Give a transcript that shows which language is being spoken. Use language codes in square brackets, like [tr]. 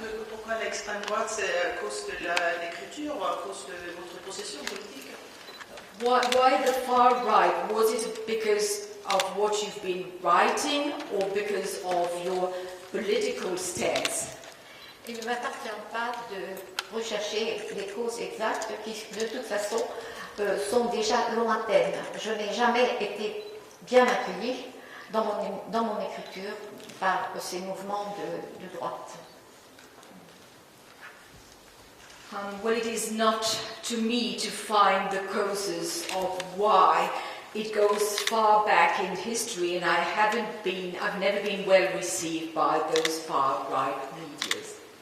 [fr] Pourquoi l'extrême droite? C'est à cause de l'écriture ou à cause de votre position politique? [en] Why the far right? Was it because of what you've been writing or because of your political stance? [fr] Il ne m'appartient pas de rechercher les causes exactes qui, de toute façon, sont déjà lointaines. Je n'ai jamais été bien accueillie dans mon écriture par ces mouvements de droite. [en] Well, it is not to me to find the causes of why. It goes far back in history, and I've never been well received by those far right medias.